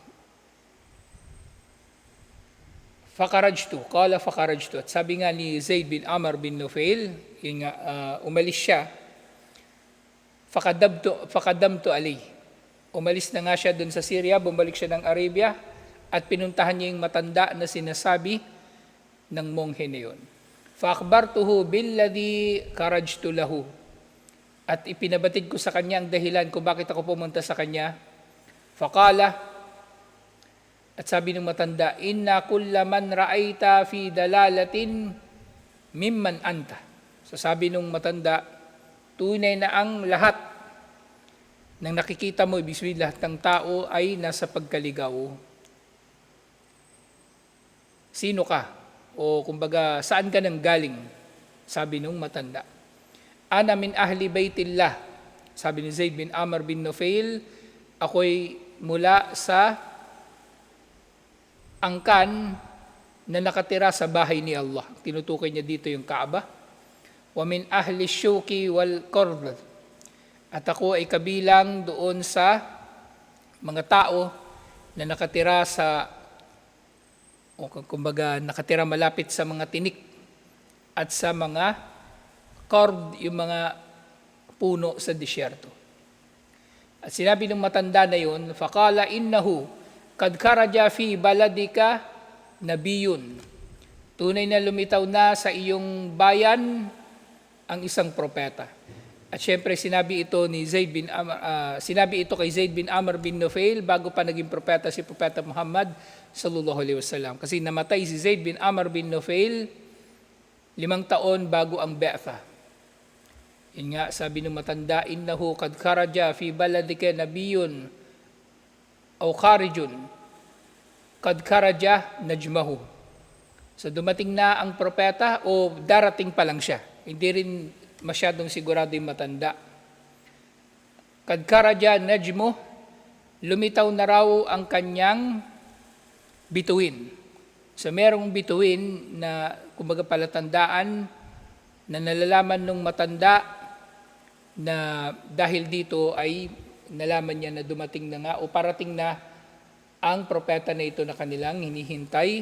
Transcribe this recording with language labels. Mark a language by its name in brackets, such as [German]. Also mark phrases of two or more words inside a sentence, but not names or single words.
[Filipino] Fakarajtu, at sabi nga ni Zaid bin Amr bin Nufail, umalis siya, [Arabic] فقدمت عليه. [Filipino] Umalis na nga siya dun sa Syria, bumalik siya ng Arabia, at pinuntahan niya yung matanda na sinasabi ng monghe na yun. [Arabic] فأخبرته بالذي خرجت له. [Filipino] At ipinabatid ko sa kanya ang dahilan kung bakit ako pumunta sa kanya. Faqala, at sabi ng matanda, [Arabic] إن كل من رأيت في ضلالة ممن أنت. [Filipino] So sabi ng matanda, tunay na ang lahat ng nakikita mo, ibig sabihin lahat ng tao ay nasa pagkaligaw. Sino ka? O kumbaga, saan ka nang galing? Sabi ng matanda. [Arabic] أنا من أهل بيت الله. [Filipino] Sabi ni Zaid bin Amr bin Nufail, ako'y mula sa angkan na nakatira sa bahay ni Allah. Tinutukoy niya dito yung Kaaba. [Arabic] ومن أهل الشوك والقرظ. [Filipino] At ako ay kabilang doon sa mga tao na nakatira sa, o kumbaga nakatira malapit sa mga tinik at sa mga qard, yung mga puno sa disyerto. At sinabi ng matanda na yun, [Arabic] فقال إنه قد خرج في بلدك نبي. [Filipino] Tunay na lumitaw na sa iyong bayan ang isang propeta. At syempre sinabi ito kay Zaid bin Amr bin Nufail bago pa naging propeta si Propeta Muhammad [Arabic] صلى الله عليه وسلم. [Filipino] Kasi namatay si Zaid bin Amr bin Nufail 5 taon bago ang Ba'tha. Yun nga, sabi ng matanda, [Arabic] إنه قد خرج في بلدك نبي o خارج قد خرج نجمه. [Filipino] So dumating na ang propeta o darating pa lang siya. Hindi rin masyadong sigurado yung matanda. [Arabic] قد خرج نجمه, [Filipino] lumitaw na raw ang kanyang bituin. So merong bituin na kumbaga palatandaan na nalalaman nung matanda na dahil dito ay nalaman niya na dumating na nga o parating na ang propeta na ito na kanilang hinihintay.